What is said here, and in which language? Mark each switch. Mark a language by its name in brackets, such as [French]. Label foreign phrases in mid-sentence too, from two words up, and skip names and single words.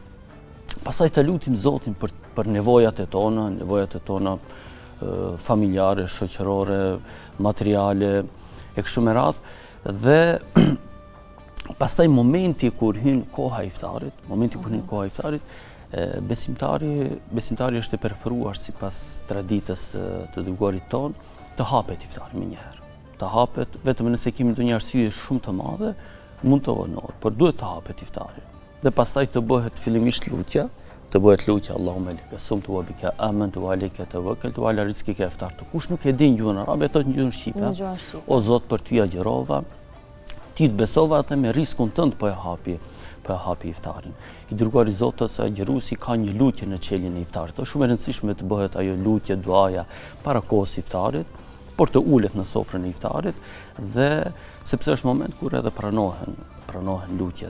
[Albanian] Pastaj të lutim Zotin për nevojat e tona familjare, shoqërore, materiale, e kështu me radhë, dhe pastaj momenti kur hyn koha e iftarit, besimtari është e preferuar sipas traditës të dërguarit ton, të hapet iftari menjëherë. Të hapet, vetëm nëse kemi ndonjë arsye shumë të madhe, mund të vonohet, por duhet të hapet iftari. Dhe pastaj të bëhet fillimisht lutja, [Arabic] اللهم لك صمت وبك آمنت وعليك توكلت وعلى رزقك أفطرت. [Albanian] Kush nuk e din gjuhën arabe, thotë në gjuhën shqipe. O Zot, për ty agjerova, ti të besova atë me riskun tënd po e hapi iftarin. I dërguari i Zotit agjeruesi ka një lutje në çeljen e iftarit. Është shumë e rëndësishme të bëhet ajo lutje, duaja para kohës iftarit, por të ulet në sofrën e iftarit, dhe sepse është moment kur edhe pranohen lutjet.